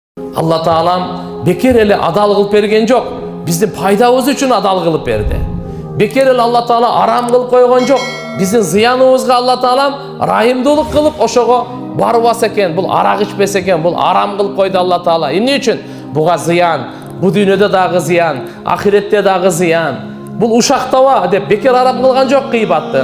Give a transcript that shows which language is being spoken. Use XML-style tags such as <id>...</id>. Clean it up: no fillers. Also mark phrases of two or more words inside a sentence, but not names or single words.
<ky>Аллах Таалам бекер эле адал кылып берген жок. Биздин пайдабыз үчүн адал кылып берди. Bekер эле Allah Taala арам кылып койгон жок. Биздин зыяныбызга Allah Taalam райымдуулук кылып ошого барбаса экен, бул арак ичпесе экен, бул арам кылып койду Allah Taala. Эмне үчүн? Буга зыян, бу дүйнөдө дагы зыян, ахиретте дагы зыян. Бул ушактаба деп бекер арам кылган жок кыйбатты.</ky>